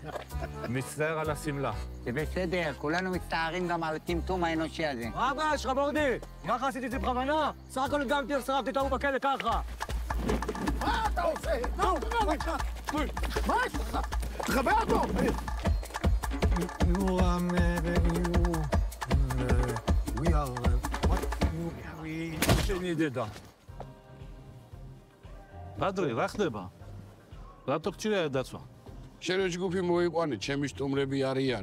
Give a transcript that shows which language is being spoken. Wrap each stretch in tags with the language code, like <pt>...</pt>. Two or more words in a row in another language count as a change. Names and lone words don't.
<he>מצטער על השמלה. זה בסדר, כולנו מצטערים גם על הטמטום האנושי הזה. מה הבעיה שלך, מורדי? ככה עשיתי את זה בכוונה? סך הכל הגמתי, שרפתי את ההוא בכלא ככה. מה אתה עושה? מה יש לך? תחבר אותו!</he> <ka>ბადრი, რა ხდება? რატო გჭირია დაცვა? შენ ჯგუფი მოიყვანე, ჩემი სტუმრები არიან.</ka>